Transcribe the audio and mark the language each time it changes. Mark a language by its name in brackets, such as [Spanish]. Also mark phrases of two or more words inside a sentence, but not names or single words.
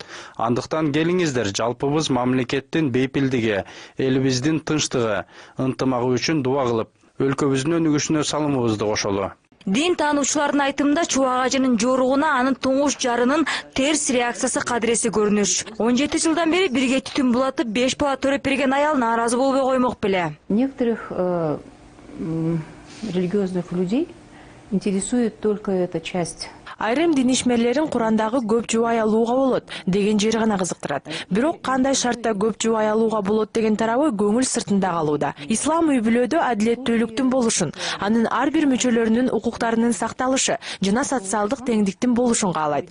[Kyrgyz] Андыктан келиңиздер, жалпыбыз мамлекеттин бейпилдиги, элибиздин тынчтыгы, ынтымагы үчүн дуа кылып, өлкөбүздүн өнүгүшүнө салымыбызды кошолу. Дин таануучулардын айтымында Чубак Ажынын жоругуна анын туңуш жарынын терс реакциясы кадиреси көрүнүш. 17 жылдан бери бирге түтүн булатып 5 бала төрөп берген аял нааразы болбой коймок беле. [Russian] Некоторых религиозных людей интересует только эта часть. [Kyrgyz] Айрым дин ишмерлерин Курандагы көп жубай алууга болот деген жери гана кызыктырат. Бирок кандай шартта көп жубай алууга болот деген тарабы көңүл сыртында калууда. Ислам үй бүлөдө адилеттүүлүктүн болушун, анын ар бир мүчөлөрүнүн укуктарынын сакталышы жана социалдык теңдиктин болушун каалайт.